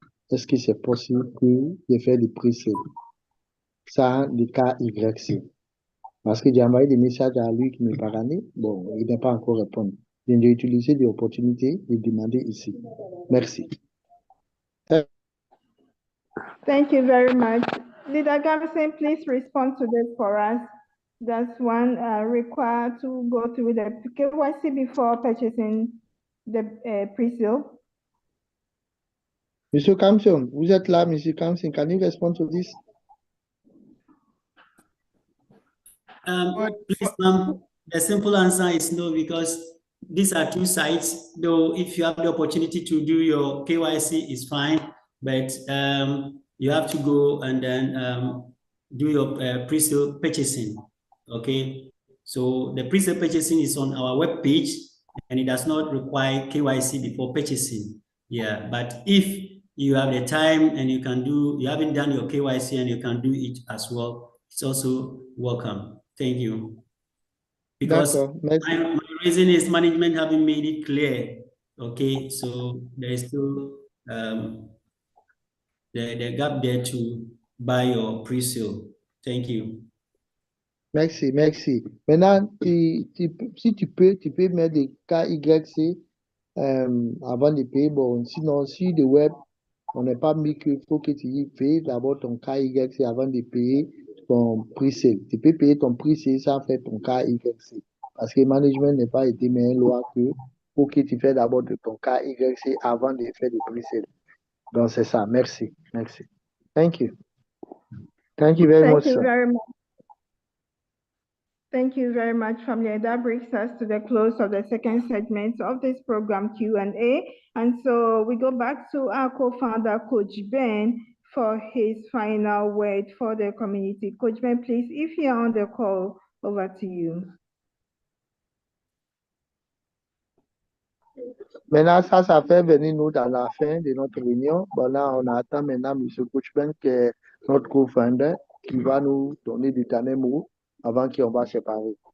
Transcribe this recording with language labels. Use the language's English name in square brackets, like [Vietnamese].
[French] Est-ce que c'est possible que je fasse des prix-C sans le cas YC? Parce que j'ai envoyé des messages à lui qui me parlait. Bon, il n'a pas encore répondu. Je vais utiliser des opportunités de demander ici. Merci. [English] Thank you very much. Leader Garrison, please respond to this for us. Does one require to go through the KYC before purchasing the pre-sale? [French] Monsieur Kamson, vous êtes là, Monsieur Kamson. [English] Can you respond to this? Please, ma'am, the simple answer is no, because these are two sites. Though if you have the opportunity to do your KYC, is fine, but you have to go and then do your pre-sale purchasing. Okay, so the pre-sale purchasing is on our web page, and it does not require KYC before purchasing. Yeah, but if you have the time and you haven't done your KYC and you can do it as well, it's also welcome. Thank you. Because my reason is management haven't made it clear. Okay, so there is still the gap there to buy your pre-sale. Thank you. [French] Merci, merci. Maintenant, si tu peux mettre des KYC avant de payer. Bon, sinon, si le web, on n'est pas mis qu'il faut que tu payes d'abord ton KYC avant de payer ton pre-sale. Tu peux payer ton pre-sale sans faire ton KYC. Parce que le management n'est pas été mis en loi que faut que tu fasses d'abord ton KYC avant de faire le pre-sale. Donc, c'est ça. Merci. Merci. [English] Thank you. Thank you very much, sir. Very much. Thank you very much, family. That brings us to the close of the second segment of this program Q&A. And so we go back to our co-founder, Coach Ben, for his final word for the community. Coach Ben, please, if you're on the call, over to you. [French] Maintenant, ça fait venir nous dans la fin de notre réunion. Bon, là, on attend maintenant M. Coach Ben, qui est notre co-founder, qui va nous donner des derniers mots avant qu'on va se séparer.